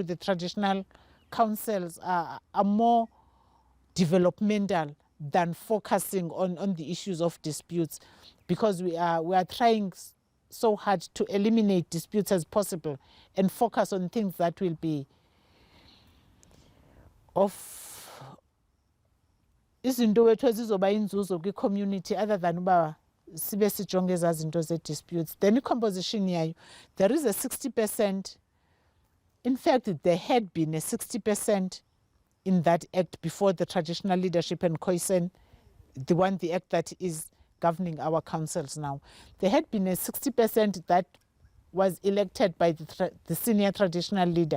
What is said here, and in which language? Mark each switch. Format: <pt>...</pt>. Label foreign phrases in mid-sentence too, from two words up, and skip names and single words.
<en>the traditional councils are more developmental than focusing on the issues of disputes, because we are trying so hard to eliminate disputes as possible and focus on things that will be of</en> <xh>izinto wethu ezizoba inzuzo kwi-community</xh> <en>other than</en> <xh>uba sibe sijonge ezaa zinto ze-disputes.</xh> <en>Then</en> <xh>i-composition yayo,</xh> <en>there is a 60%. In fact, there had been a 60% in that act before the traditional leadership and Nkosi, the act that is governing our councils now. There had been a 60% that was elected by the senior traditional leader.</en>